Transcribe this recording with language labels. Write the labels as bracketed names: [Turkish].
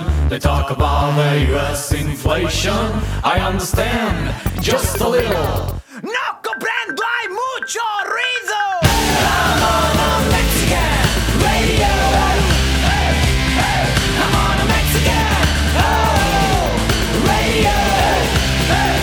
[English] They talk about the US inflation. I understand just a little. [Spanish] No comprendo hay mucho ruido. [English] I'm on a Mexican radio. Hey, hey, I'm on a Mexican radio.